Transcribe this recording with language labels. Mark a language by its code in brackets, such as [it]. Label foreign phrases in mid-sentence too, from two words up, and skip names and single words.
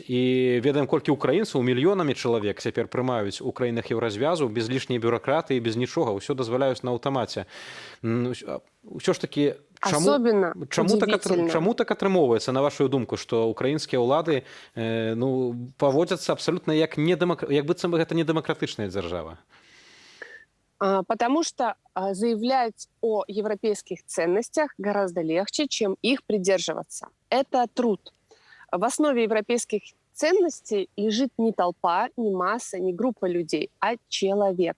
[be] І ведаем, колькі украінцаў мільёнамі чалавек цяпер прымаюць у краінах еўразвязу без лішняй бюрократыі, без нічога, ўсё дазваляюць на аўтамаце. Ўсё ж такі, чаму так атрымоўваецца, на вашу думку, што украінскія ўлады паводзяцца абсалютна як быццам бы гэта не дэмакратычная дзяржава? [ru] Потому что заявлять о европейских ценностях гораздо легче, чем их придерживаться. Это труд. В основе европейских ценностей лежит не толпа, не масса, не группа людей, а человек.